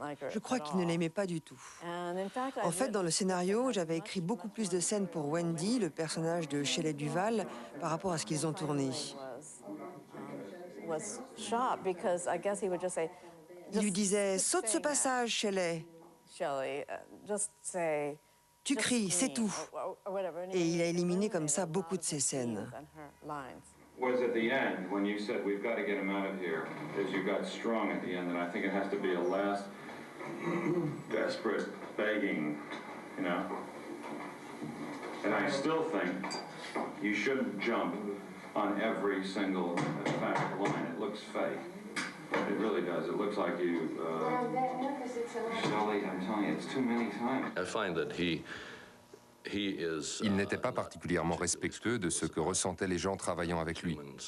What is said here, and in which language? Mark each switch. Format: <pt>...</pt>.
<fr>Je crois qu'il ne l'aimait pas du tout. En fait, dans le scénario, j'avais écrit beaucoup plus de scènes pour Wendy, le personnage de Shelley Duvall, par rapport à ce qu'ils ont tourné. Il lui disait « Saute ce passage, Shelley !» Tu cries, c'est tout. Et il a éliminé comme ça beaucoup de ces scènes.</fr> <en>Was at the end when you said we've got to get him out of here, as you got strong at the end, and I think it has to be a last desperate begging, you know. And I still think you shouldn't jump on every single emphatic line. It looks fake. It really does. It looks like you, Shelley, I'm telling you, it's too many times. I find that</en> <fr>il n'était pas particulièrement respectueux de ce que ressentaient les gens travaillant avec lui.</fr>